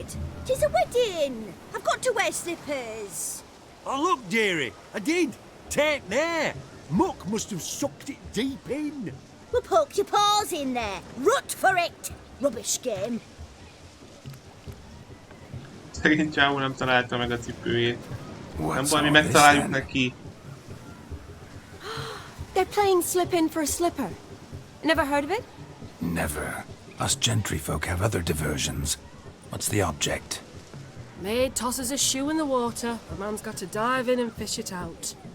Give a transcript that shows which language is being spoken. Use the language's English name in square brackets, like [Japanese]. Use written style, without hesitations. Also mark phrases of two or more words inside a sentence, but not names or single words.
[English] 'Tis a wedding. I've got to wear slippers. Oh, look, dearie, I did. Take there. Muck must have sucked it deep in. Well, poke your paws in there. Rut for it. Rubbish game. [Hungarian] Szegény csávó nem találta meg a cipőjét. Nem [English] What's [Hungarian] baj, mi [English] all [Hungarian] megtaláljuk [English] this then? [Hungarian] neki. [English] They're playing slip in for a slipper. Never heard of it? Never. Us gentry folk have other diversions. What's the object? Maid tosses a shoe in the water. A man's got to dive in and fish it out.